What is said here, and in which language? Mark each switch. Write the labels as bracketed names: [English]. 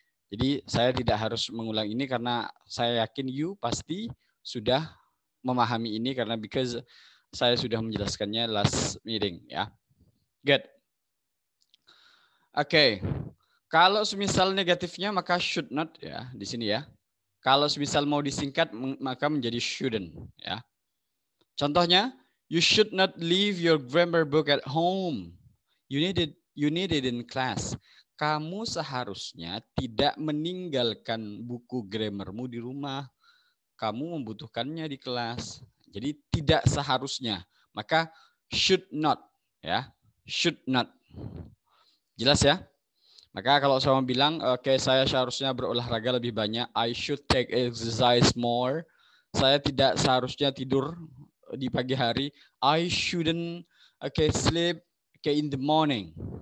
[Indonesian] Jadi saya tidak harus mengulang ini karena saya yakin you pasti sudah memahami ini karena because saya sudah menjelaskannya [English] last meeting [Indonesian] ya. Good. Oke. Kalau semisal negatifnya maka should not ya di sini ya. Kalau semisal mau disingkat maka menjadi shouldn't ya. Contohnya, [English] you should not leave your grammar book at home. You need it in class. [Indonesian] Kamu seharusnya tidak meninggalkan buku grammarmu di rumah. Kamu membutuhkannya di kelas. Jadi tidak seharusnya. Maka should not ya. Should not. Jelas ya? Maka kalau saya bilang, oke, saya seharusnya berolahraga lebih banyak, [English] I should take exercise more. [Indonesian] Saya tidak seharusnya tidur di pagi hari. [English] I shouldn't sleep in the morning.